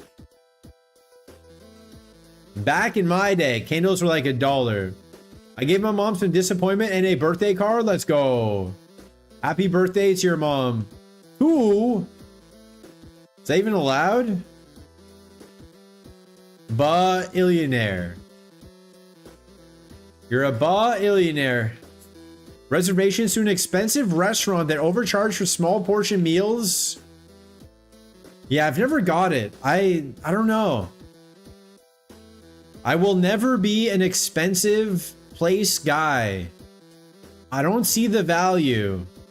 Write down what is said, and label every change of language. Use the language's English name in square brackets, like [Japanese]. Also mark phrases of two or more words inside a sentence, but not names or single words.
[English] Back in my day, candles were like $1. I gave my mom some disappointment and a birthday card. Let's go. Happy birthday to your mom. Who? Is that even allowed? Ba-illionaire. You're a ba-illionaire. Reservations to an expensive restaurant that overcharged for small portion meals. Yeah, I've never got it. I don't know. I will never be an expensive place guy. I don't see the value.